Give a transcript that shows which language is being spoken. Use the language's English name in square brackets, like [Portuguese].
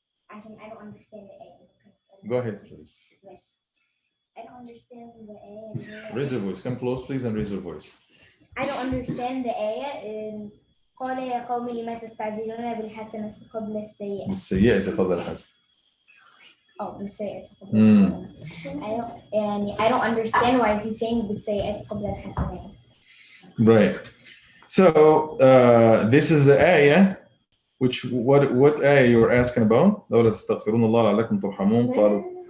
[Arabic] عشان [English] I don't understand the ayah. Go ahead, please. Yes. I don't understand the ayah. Raise your voice. Come close, please, and raise your voice. I don't understand the ayah. [Arabic] قال يا قوم لما تستعجلون بالحسنة قبل السيئة. بالسيئة قبل الحسنة. Oh, بالسيئة قبل الحسنة. [English] I don't understand why is he saying [Arabic] بالسيئة قبل الحسنة. [English] Right. So this is the ayah. Which what ayah you're asking about? [Arabic] لولا تستغفرون الله لعلكم ترحمون قالوا.